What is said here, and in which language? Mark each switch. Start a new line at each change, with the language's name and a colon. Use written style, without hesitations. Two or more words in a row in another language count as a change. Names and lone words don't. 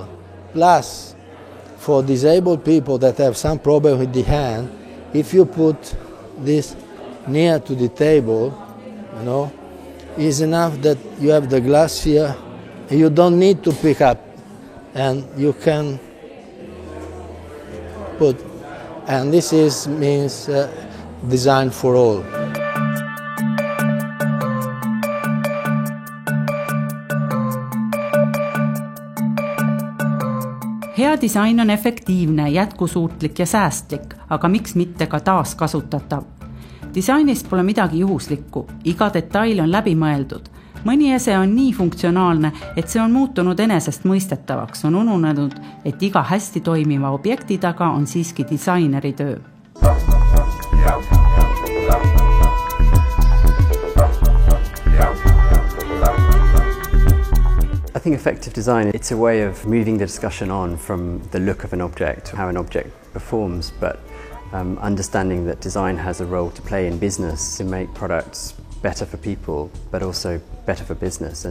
English: Plus, for disabled people that have some problem with the hand, if you put this near to the table, it's enough that you have the glass here, and you don't need to pick up, and you can put, and this means design for all.
Estonian: Hea disain on efektiivne, jätkusuutlik ja säästlik, aga miks mitte ka taaskasutatav. Disainis pole midagi juhuslikku, iga detail on läbi mõeldud. Mõni ese on nii funktsionaalne, et see on muutunud enesestmõistetavaks, on ununenud, et iga hästi toimiva objekti taga on siiski disaineri töö.
English: I think effective design, it's a way of moving the discussion on from the look of an object, how an object performs, but understanding that design has a role to play in business to make products better for people, but also better for business.